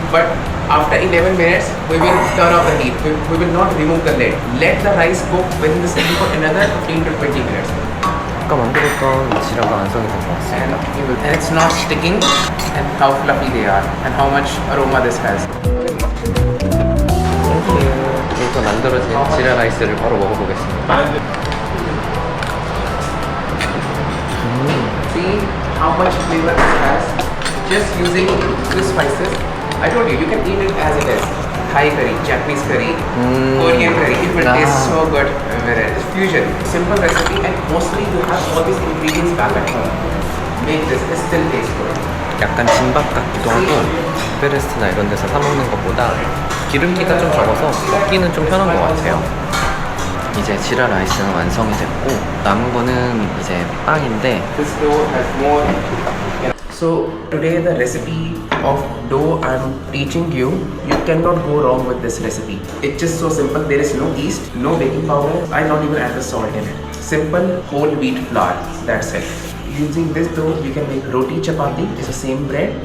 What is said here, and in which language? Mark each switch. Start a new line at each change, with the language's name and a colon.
English: But after 11 minutes, we will turn off the heat. We will not remove the lid. Let the rice cook within the steam for another 15 to 20 minutes.
Korean: 아까 만들었던 이 지라가 완성이 된 것 같습니다.
English: And it's not sticking. And how fluffy they are. And how much aroma this has.
Korean: 이렇게 만들어진 지라 라이스를 바로 먹어보겠습니다.
English: See how much flavor this has just using two spices. I told you, you can eat it as it is. Thai curry, Japanese curry, Korean curry. It will taste so good. It's fusion. Simple recipe and mostly you have all these ingredients back at home. Make this, it still tastes good.
Korean: 약간 진밥 같기도 하고 에베레스트나 이런 데서 사 먹는 것보다 기름기가 좀 적어서 먹기는 좀 편한 것 같아요. 이제 지라 라이스는 완성이 됐고 남은 거는 이제 빵인데
English: This dough has more. So today the recipe of dough I'm teaching you, you cannot go wrong with this recipe. It's just so simple. There is no yeast, no baking powder. I not even add the salt in it. Simple whole wheat flour. That's it. Using this dough, you can make roti chapati. It's the same bread.